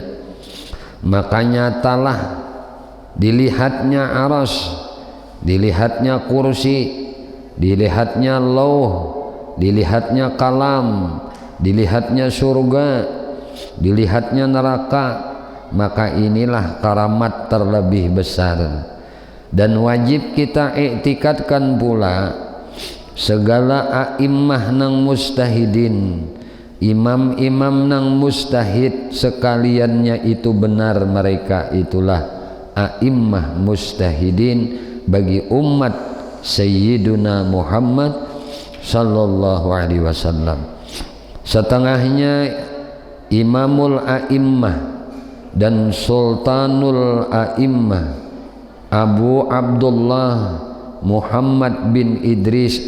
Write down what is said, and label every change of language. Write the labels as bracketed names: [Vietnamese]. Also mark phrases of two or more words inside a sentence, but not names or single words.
[Indonesian] Maka nyatalah dilihatnya aras, dilihatnya kursi, dilihatnya lauh, dilihatnya kalam, dilihatnya surga, dilihatnya neraka. Maka inilah karamat terlebih besar. Dan wajib kita iktikadkan pula segala a'immah nang mustahidin, imam-imam nang mustahid sekaliannya itu benar, mereka itulah [Arabic] أئمة مجتهدين [Indonesian] bagi umat Sayyiduna Muhammad [Arabic] صلى الله عليه وسلم. [Indonesian] Setengahnya [Arabic] إمام الأئمة [Indonesian] dan [Arabic] سلطان الأئمة [Indonesian] Abu Abdullah Muhammad bin Idris